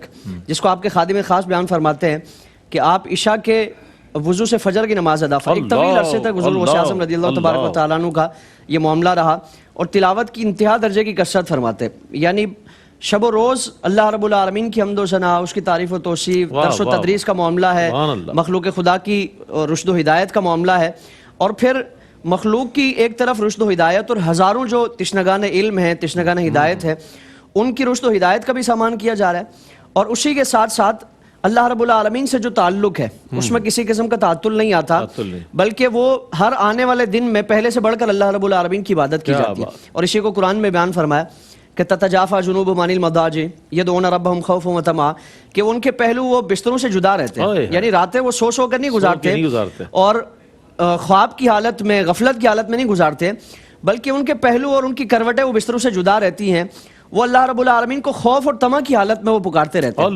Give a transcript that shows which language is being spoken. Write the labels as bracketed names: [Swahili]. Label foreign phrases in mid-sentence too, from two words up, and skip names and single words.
[Urdu] جس کو آپ کے خادم خاص بیان فرماتے ہیں کہ آپ عشاء کے وضو سے فجر کی نماز ادا فرماتے، ایک طویل عرصے تک بزرگوں سے اعظم [Arabic] رضی اللہ تبارک و تعالیٰ عنہ [Urdu] کا یہ معاملہ رہا، اور تلاوت کی انتہا درجے کی کثرت فرماتے، یعنی شب و روز اللہ رب العالمین کی حمد و ثنا، اس کی تعریف و توصیف، درس و تدریس کا معاملہ ہے، مخلوق خدا کی رشد و ہدایت کا معاملہ ہے، اور پھر مخلوق کی ایک طرف رشد و ہدایت اور ہزاروں جو تشنگان علم ہیں، تشنگان ہدایت ہے، ان کی رشد و ہدایت کا بھی سامان کیا جا رہا ہے، اور اسی کے ساتھ ساتھ اللہ رب العالمین سے جو تعلق ہے اس میں کسی قسم کا تعطل نہیں آتا، بلکہ وہ ہر آنے والے دن میں پہلے سے بڑھ کر اللہ رب العالمین کی عبادت کی جاتی ہے۔ اور اسی کو قرآن میں بیان فرمایا کہ [Arabic] تتجافا جنوبهم عن المضاجع يدعون ربهم خوفا وطمعا، [Urdu] کہ ان کے پہلو وہ بستروں سے جدا رہتے ہیں، یعنی راتیں وہ سو کر نہیں گزارتے اور خواب کی حالت میں، غفلت کی حالت میں نہیں گزارتے، بلکہ ان کے پہلو اور ان کی کروٹیں وہ بستروں سے جدا رہتی ہیں، وہ اللہ رب العالمین کو خوف اور طمع کی حالت میں وہ پکارتے رہتے ہیں۔